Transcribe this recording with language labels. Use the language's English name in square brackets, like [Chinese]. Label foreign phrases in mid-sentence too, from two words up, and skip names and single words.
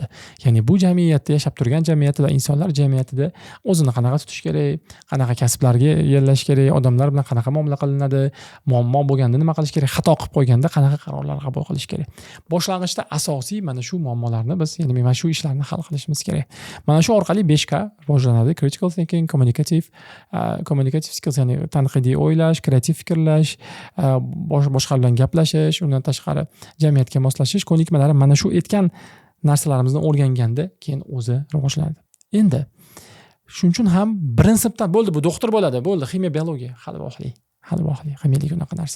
[Uzbek] Ya'ni bu jamiyatda yashab turgan jamiyatda va insonlar jamiyatida o'zini qanaqa tutish kerak, qanaqa kasblarga yo'llash kerak, odamlar bilan qanaqa muomala qilinadi, muammo bo'lganda nima qilish kerak, xato qilib qo'yganda qanaqa qarorlar qabul qilish kerak. Boshlang'ichda asosiy mana shu muammolarni biz, ya'ni mana shu ishlarni hal qilishimiz kerak. Mana shu orqali 5K rivojlanadi. [English] Critical thinking, communicative skills, [Uzbek] ya'ni tanqidiy o'ylash, kreativ fikrlash, boshqa bilan gaplash, undan tashqari jamiyatga moslashish ko'nikmalari mana shu aytgan narsalarimizni o'rganganda keyin o'zi rivojlanadi. Endi shuning uchun ham birinchi sinfdan bo'ldi, bu doktor bo'ladi, bo'ldi, ximiya, biologiya hali vohli, ximiyalik unaqa narsa.